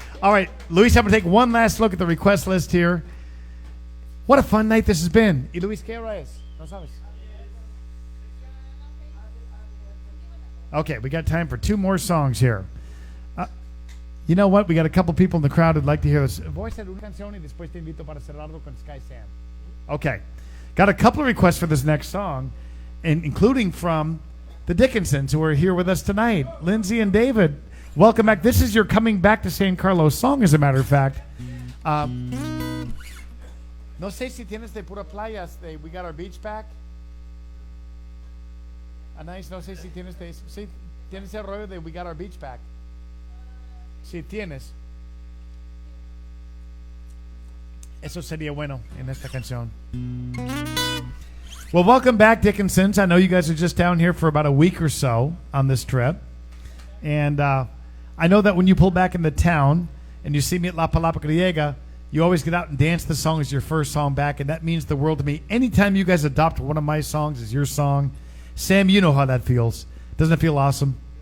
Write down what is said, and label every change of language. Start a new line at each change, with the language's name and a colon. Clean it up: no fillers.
English: All right, Luis, I'm going to take one last look at the request list here. What a fun night this has been.
Spanish: Y Luis, ¿qué hora es? No sabes.
English: Okay, we got time for two more songs here. You know what? We got a couple people in the crowd who'd like to hear this.
Spanish: Voy a hacer una canción y después te invito para cerrarlo con Sky Sam.
English: Okay. Got a couple of requests for this next song, and including from the Dickinsons, who are here with us tonight. Lindsay and David, welcome back. This is your coming back to San Carlos song, as a matter of fact.
Spanish: No sé si tienes de pura playas.
English: We got our beach back.
Spanish: Anais, no sé si tienes de... Sí, tienes el rollo de
English: we got our beach back.
Spanish: Sí, tienes. Eso sería bueno en esta canción.
English: Well, welcome back, Dickinsons. I know you guys are just down here for about a week or so on this trip. And I know that when you pull back into town and you see me at La Palapa Griega, you always get out and dance the song as your first song back, and that means the world to me. Anytime you guys adopt one of my songs as your song, Sam, you know how that feels. Doesn't it feel awesome?